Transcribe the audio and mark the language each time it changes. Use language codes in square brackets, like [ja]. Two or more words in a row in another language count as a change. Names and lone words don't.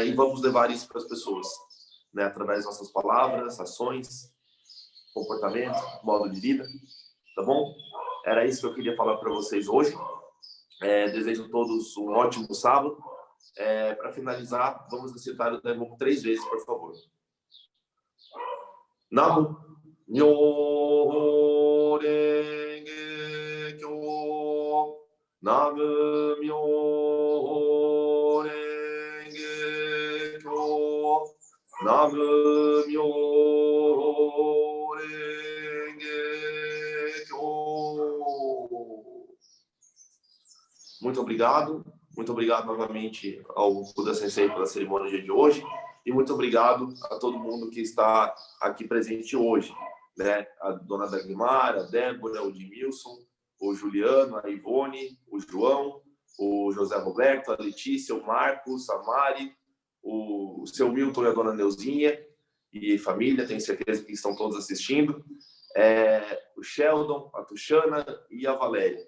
[pt] E vamos levar isso para as pessoas, né? Através das nossas palavras, ações, comportamento, modo de vida, tá bom? Era isso que eu queria falar para vocês hoje. Desejo a todos um ótimo sábado. Para finalizar, vamos recitar o Daimoku 3 vezes, por favor. [ja] 南無妙法 蓮華 経. 南無妙法 蓮華 経. 南無妙法 蓮華 経. [pt] Muito obrigado novamente ao Buda Sensei pela cerimônia de hoje e muito obrigado a todo mundo que está aqui presente hoje, né? A dona Dagmar, a Débora, o Edmilson, o Juliano, a Ivone, o João, o José Roberto, a Letícia, o Marcos, a Mari, o seu Milton e a dona Neuzinha e família, tenho certeza que estão todos assistindo, o Sheldon, a Tuxana e a Valéria.